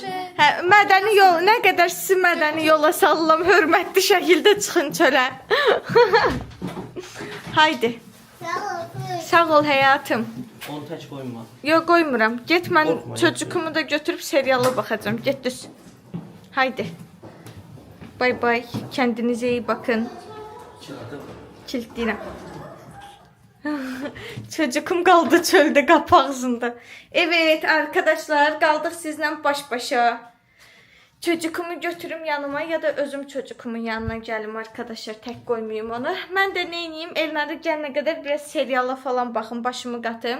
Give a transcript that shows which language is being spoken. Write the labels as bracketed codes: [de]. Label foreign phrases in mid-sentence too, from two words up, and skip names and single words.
[az] Hə, mədəni yol, nə qədər sizi mədəni yola sallam, hörmətli şəkildə çıxın çölə. Haydi. Sağ ol həyatım. Onu tək qoyma. Yox, qoymuram. Get, mən Qorxma, çocuğumu da götürüb seriala baxacağım. Get düz. Haydi. Bay bay. [tr] Kendinize iyi bakın. Kiltliyirəm. [az] Çocuğum qaldı çöldə qapı ağzında. [tr] Evet arkadaşlar, [az] qaldıq sizlə baş-başa. Çocuğumu götürüm yanıma ya da özüm çocuğumun yanına gəlim arkadaşlar. Tək qoymayayım onu. Mən də neyniyim? Elnarə gələnə qədər biraz seriala falan baxım, başımı qatım.